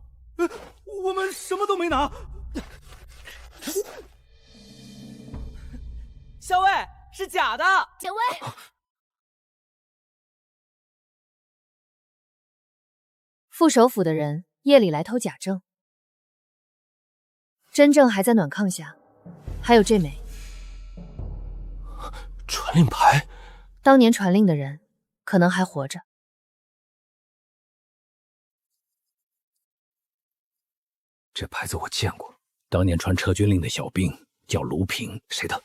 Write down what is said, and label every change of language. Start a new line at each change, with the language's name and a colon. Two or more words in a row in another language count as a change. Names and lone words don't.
Chinese: 我們什麼都沒拿。校尉，是假的。小薇，副首府的人夜裡來偷假證，真正還在暖炕下，還有這枚傳令牌。當年傳令的人可能還活着。這牌子我見過，當年傳撤軍令的小兵叫盧平，誰的？